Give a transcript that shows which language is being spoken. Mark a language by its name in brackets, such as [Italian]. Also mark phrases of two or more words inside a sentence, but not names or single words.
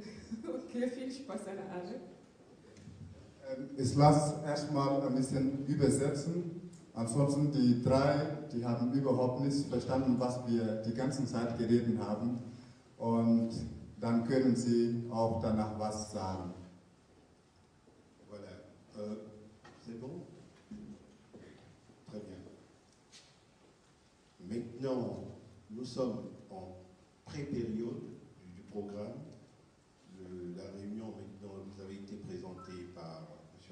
[German] Okay, viel Spaß an alle. Ich lasse erstmal ein bisschen übersetzen. Ansonsten die drei, die haben überhaupt nicht verstanden, was wir die ganze Zeit geredet haben. Und dann können sie auch danach was sagen. [French] Voilà. C'est bon? Très bien. Maintenant, nous sommes en pré-période du programme. La réunion maintenant vous avait été présentée par M.